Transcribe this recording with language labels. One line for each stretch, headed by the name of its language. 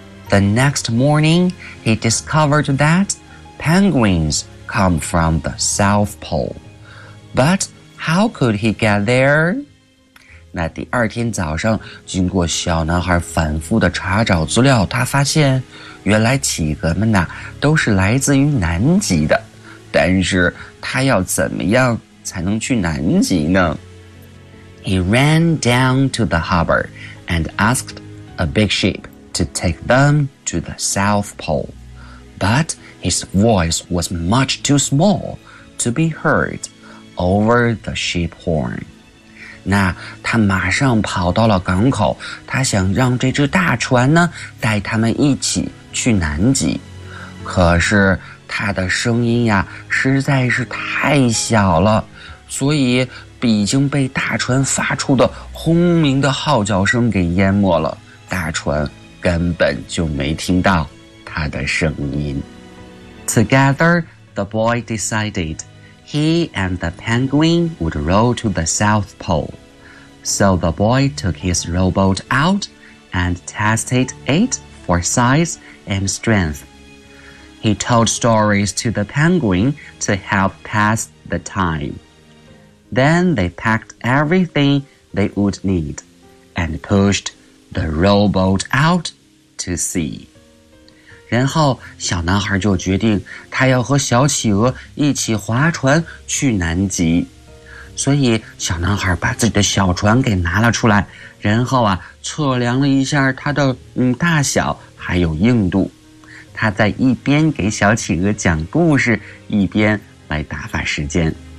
English: The next morning, he discovered that penguins come from the South Pole. But how could he get there?
Chinese: 那第二天早上，经过小男孩反复的查找资料，他发现原来企鹅们呐都是来自于南极的。但是他要怎么样才能去南极呢？
English: He ran down to the harbor and asked a big ship. To take them to the South Pole. But his voice was much too small to be heard over the ship horn.
Chinese: 那他马上跑到了港口，他想让这只大船呢带他们一起去南极。可是他的声音呀实在是太小了，所以已经被大船发出的轰鸣的号角声给淹没了。大船根本就没听到他的声音。
English: Together, the boy decided he and the penguin would row to the South Pole. So the boy took his rowboat out and tested it for size and strength. He told stories to the penguin to help pass the time. Then they packed everything they would need and pushed the rowboat out. To see.
Chinese: 然后小男孩就决定他要和小企鹅一起划船去南极，所以小男孩把自己的小船给拿了出来，然后啊测量了一下它的大小还有硬度，他在一边给小企鹅讲故事，一边来打发时间。